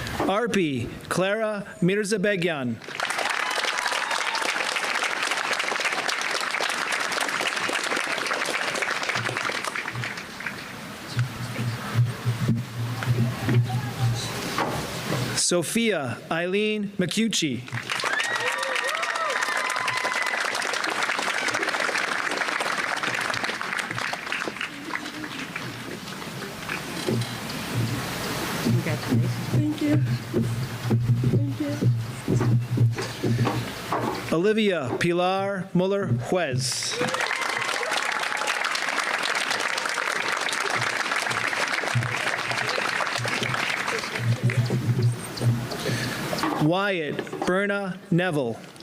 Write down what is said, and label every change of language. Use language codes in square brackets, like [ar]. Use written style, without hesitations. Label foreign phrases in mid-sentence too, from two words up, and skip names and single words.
[en] Arpi Clara Mirzabegyan. Sophia Eileen McCucci. Thank you. Thank you. Olivia Pilar Muller Juez. Wyatt Berna Neville.